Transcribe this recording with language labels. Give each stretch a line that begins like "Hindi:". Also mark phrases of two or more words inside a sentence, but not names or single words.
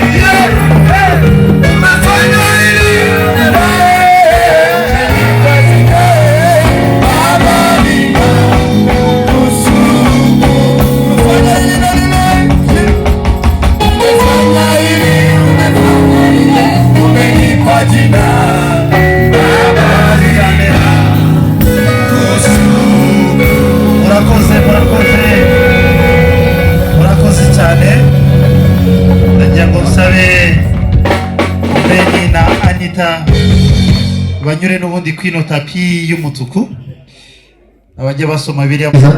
Swahili: Umefanya hili, Baba, ninakushukuru. Umefanya hili na lile, umefanya hili, umefanya lile, umenipa jina Baba,
Kinyarwanda: murakoze cyane. Ndagira ngo nsabe Beni na Anita banyure n'ubundi kwino tapi y'umutuku, abajya basoma Bibiliya.